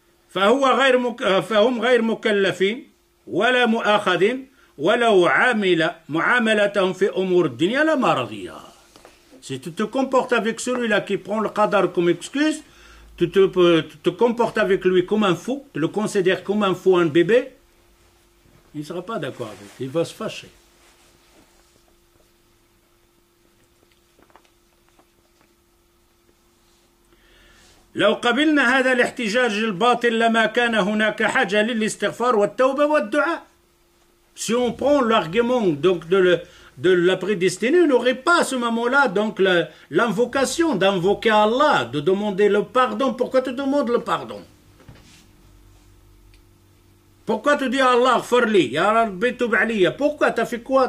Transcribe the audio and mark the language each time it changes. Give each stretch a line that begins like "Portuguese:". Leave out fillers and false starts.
Arabic: فهم غير مكلفين ولا مؤاخذين ولو عامل معاملتهم في أمور الدنيا لما رضيها.
French: Si tu te comportes avec celui-là qui prend le qadar comme excuse, tu te comportes avec lui comme un fou, tu le considères comme un fou, un bébé, il ne sera pas d'accord avec, il va se fâcher.
Arabic: لو قبلنا هذا الاحتجاج الباطل لما كان هناك حاجة للاستغفار والتوبة والدعاء.
French: Si on prend l'argument donc de la prédestinée, il n'aurait pas à ce moment-là donc l'invocation d'invoquer Allah, de demander le pardon. Pourquoi tu demandes le pardon? Pourquoi tu dis à Allah,
Arabic: Farli, Ya Rabbi tub aliya?
French: Pourquoi? T'as fait quoi?